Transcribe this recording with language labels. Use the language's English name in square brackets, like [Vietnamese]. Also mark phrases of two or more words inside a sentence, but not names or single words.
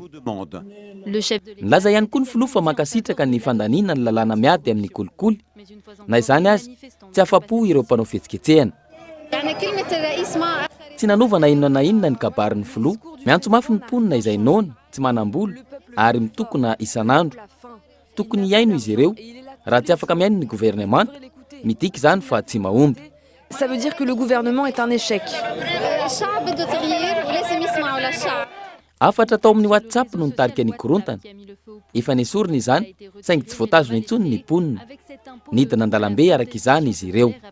[Malagasy] Nilaza ihany koa ny filoha fa mankasitraka ny fandaniana ny lalàna miady amin'ny kolikoly na izany azy tsy afa-po ireo mpanao fihetsiketsehana. tsy nanovana inona na inona ny kabarin'ny filoha miantso mafy ny mponina izay nona tsy manam-bola ary mitokona isan'andro tokony iaino izy ireo raha tsy afaka miaino ny gouvernemanta midika izany fa tsy mahomby. [French] Ça veut dire que le gouvernement est un échec. [Malagasy] Afatra tao amin'ny WhatsApp no nitarika ny korontana. Efa nesorina izany saingy tsy voatazona intsony ny mponina. Nidina an-dalambe araka izany izy ireo.